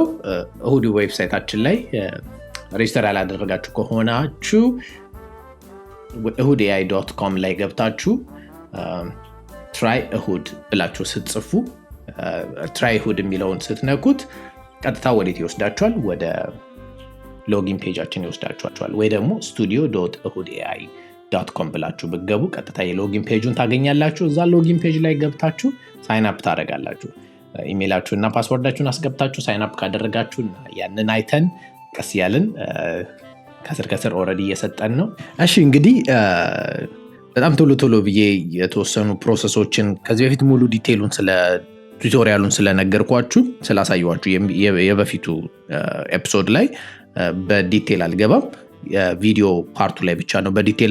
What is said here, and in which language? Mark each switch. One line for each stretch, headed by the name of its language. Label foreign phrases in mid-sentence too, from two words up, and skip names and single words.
Amharic: እሁድ ዌብሳይታችን ላይ ሬጅስተር ያላደረጋችሁ ከሆናችሁ ehudai.com ላይ ገብታችሁ ትራይ እሁድ ብላችሁ ስትጽፉ ትራይ እሁድ የሚለውን ስትነኩት ቀጥታ ወዴት ይወስዳችኋል? ወደ ሎጊን ፔጃችን ይወስዳችኋል። ወይ ደግሞ studio.ehudai.com ብላችሁ ብትገቡ ቀጥታ የሎጊን ፔጁን ታገኛላችሁ። እዛ
English: login page
Amharic: ላይ ገብታችሁ
English: sign up
Amharic: ታደርጋላችሁ። ኢሜይላችሁና ፓስወርዳችሁን አስገብታችሁ
English: sign up
Amharic: ካደረጋችሁ ያንን አይተን ቀስ ያልን ከስር ኦልሬዲ እየሰጠን ነው። እሺ እንግዲህ በጣም ቶሎ ብዬ የተወሰኑ ፕሮሰሶችን ከዚህ በፊት ሙሉ ዲቴይሉን ስለ ቱቶሪያሉን ስለነገርኳችሁ ስላሳየኋችሁ የበፊቱ ኤፒሶድ ላይ በዲቴይል አልገባም። የቪዲዮ ፓርቱ ላይ ብቻ ነው በዲቴይል